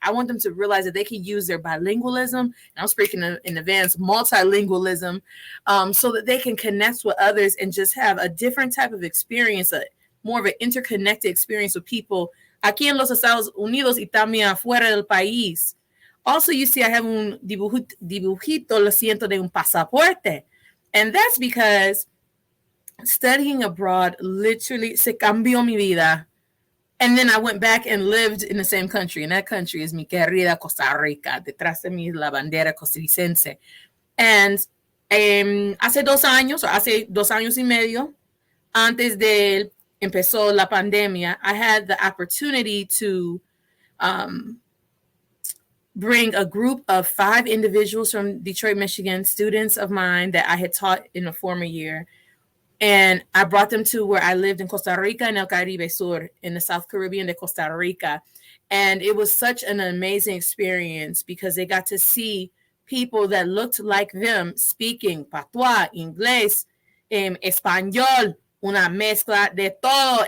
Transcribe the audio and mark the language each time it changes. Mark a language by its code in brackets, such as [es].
[en] I want them to realize that they can use their bilingualism, and I'm speaking in advanced multilingualism, so that they can connect with others and just have a different type of experience, more of an interconnected experience with people [es] aquí en los Estados Unidos y también afuera del país. [en] Also, you see I have [es] un dibujito, lo siento, de un pasaporte. [en] And that's because studying abroad literally [es] se cambió mi vida. [en] And then I went back and lived in the same country. And that country is [es] mi querida [en] Costa Rica. [es] Detrás de mí la bandera costarricense. And hace 2 años y medio, antes de empezó la pandemia, [en] I had the opportunity to bring a group of 5 individuals from Detroit, Michigan, students of mine that I had taught in a former year. And I brought them to where I lived in Costa Rica, in El Caribe Sur, in the South Caribbean de Costa Rica. And it was such an amazing experience because they got to see people that looked like them speaking patois, [es] inglés, español, una mezcla de todo.